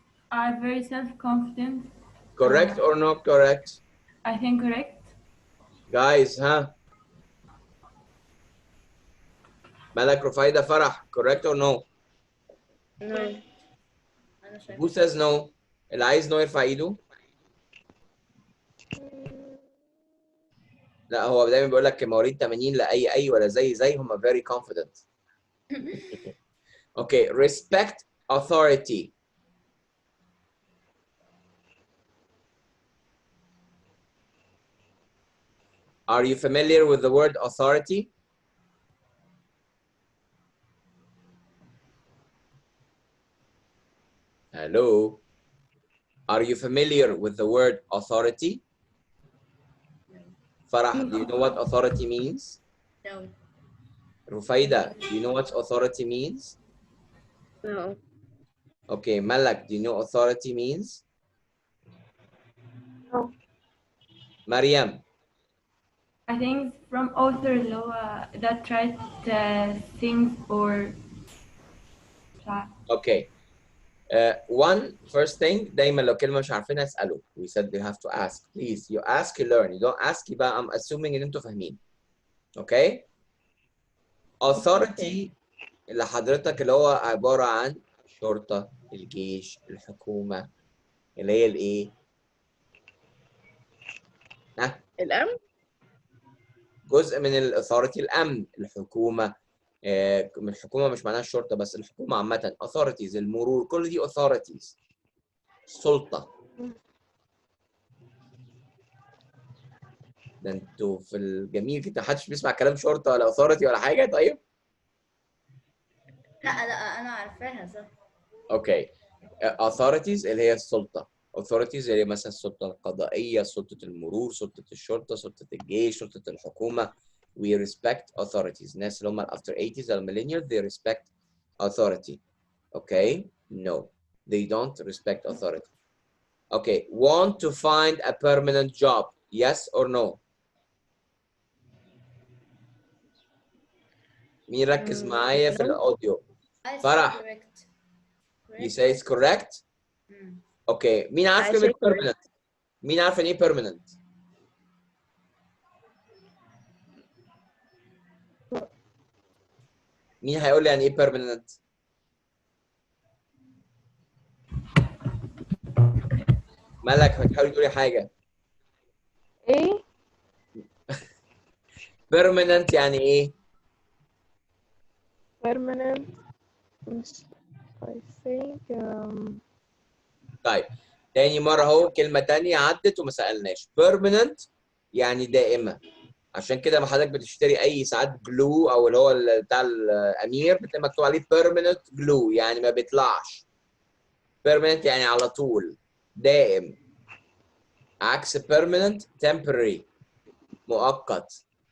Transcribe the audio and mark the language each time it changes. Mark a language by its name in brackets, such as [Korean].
[English] are very self-confident. Correct or not correct? I think correct. Guys, ها ملك رفايدة فرح correct or no? No. [Arabic] انا شايفه [English] Who says no? [Arabic] اللي عايز no يرفع ايده. لا هو دايما بيقول لك مواليد 80 لا اي ولا زي هم [English] very confident. Okay, respect authority. Are you familiar with the word authority? Hello. Are you familiar with the word authority? Farah, do you know what authority means? no. Rufaida, do you know what authority means? No. Okay, Malak, do you know authority means? No. Mariam, I think from author law that write things or okay. [Arabic] One first thing دايما لو كلمة مش عارفينها اسألوا. [English] We said you have to ask. Please, you ask, you learn. You don't ask [Arabic] يبقى [English] I'm assuming [Arabic] ان انتوا فاهمين. [English] Okay? [Arabic] Authority اللي حضرتك اللي هو عبارة عن الشرطة، الجيش، الحكومة، اللي هي الايه؟ ها؟ الأمن. جزء من الاثوريتي الامن، الحكومه. من الحكومه مش معناها الشرطه بس، الحكومه عامه authorities، المرور، كل دي authorities، سلطه. ده انتوا في الجميل كده محدش بيسمع كلام شرطه ولا authority ولا حاجه. طيب لا انا عارفاها صح. اوكي. authorities اللي هي السلطه. authorities اللي هي مثلا السلطه القضائيه، سلطه المرور، سلطه الشرطه، سلطه الجيش، سلطه الحكومه. [English] We respect authorities. [Arabic] الناس اللي هم [English] after 80s millennials they respect authority. Okay? No, they don't respect authority. Okay, want to find a permanent job? Yes or no? [Arabic] مين ركز معايا في [English] No. [Arabic] الاوديو؟ [English] I say [Arabic] فرح. [English] correct. You say it's correct? [Arabic] Okay, مين عارف [English] I [Arabic] كلمة [English] say correct. [Arabic] permanent؟ مين عارف يعني ايه permanent؟ مين هيقول لي يعني ايه permanent؟ مالك هتحاولي تقولي حاجة؟ ايه؟ permanent يعني ايه؟ [English] permanent [Arabic] مش [English] I think [Arabic] طيب تاني مرة اهو كلمة تانية عدت وما سألناش. permanent يعني دائمة. عشان كده لما حضرتك بتشتري اي ساعات جلو او اللي هو بتاع الامير بتلاقي مكتوب عليه permanent glue يعني ما بيطلعش. permanent يعني على طول دائم. عكس permanent temporary مؤقت.